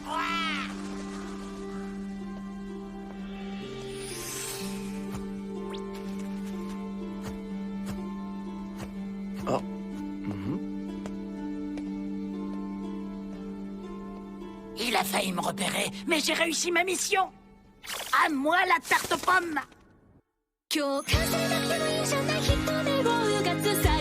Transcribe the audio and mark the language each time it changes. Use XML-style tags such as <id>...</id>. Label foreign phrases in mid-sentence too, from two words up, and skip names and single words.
<fr>Oh. Il a failli me repérer, mais j'ai réussi ma mission. À moi la tarte aux pommes.</fr> <ja>共感されなくてもいいじゃない人目をうがつさ</ja>